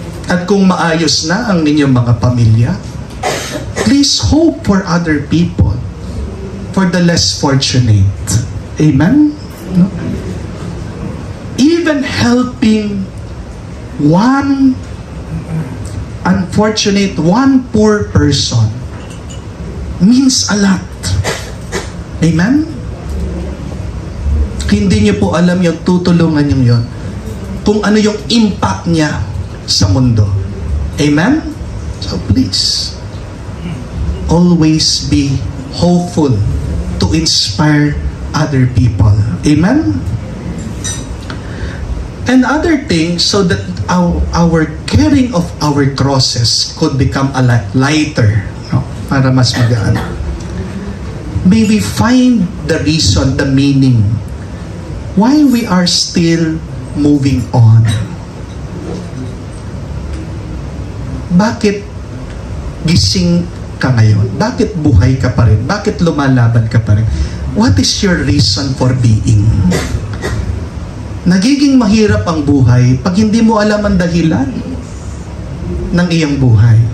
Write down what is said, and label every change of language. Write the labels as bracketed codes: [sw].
[tl] At kung maayos na ang inyong mga pamilya, [en] please hope for other people, for the less fortunate. Amen? No? Even helping one unfortunate, one poor person means a lot. Amen? [tl] Hindi niyo po alam yung tutulungan niyo yon, kung ano yung impact niya sa mundo. [en] Amen? So please, always be hopeful to inspire other people. Amen? And other things, so that our carrying of our crosses could become a lighter, no? [tl] Para mas magaan. [en] May we find the reason, the meaning, why we are still moving on. [tl] Bakit gising ka ngayon? Bakit buhay ka pa rin? Bakit lumalaban ka pa rin? [en] What is your reason for being? [tl] Nagiging mahirap ang buhay pag hindi mo alam ang dahilan ng iyong buhay.